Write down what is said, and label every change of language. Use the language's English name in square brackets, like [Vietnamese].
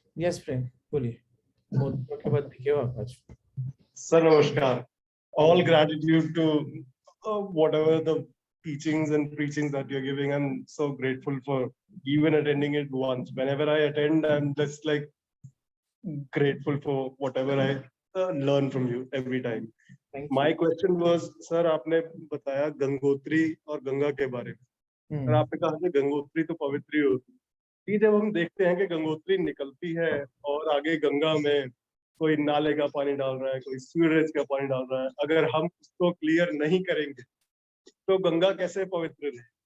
[Hindi] Yes, प्रेम बोलिए. बहुत दिनों के बाद दिखे हो आप आज. [English] Sir, namaskar. All gratitude to whatever the teachings and preachings that you're giving. I'm so grateful for even attending it once. Whenever I attend, I'm just like grateful for whatever I learn from you every time. Thank My you. question was, sir, [Hindi] आपने बताया गंगोत्री और गंगा के बारे में. और आपने कहा कि गंगोत्री तो पवित्र ही होती है. कि जब हम देखते हैं कि गंगोत्री निकलती है और आगे गंगा में कोई नाले का पानी डाल रहा है, कोई सीवरेज का पानी डाल रहा है, अगर हम उसको क्लियर नहीं करेंगे तो गंगा कैसे पवित्र रहे?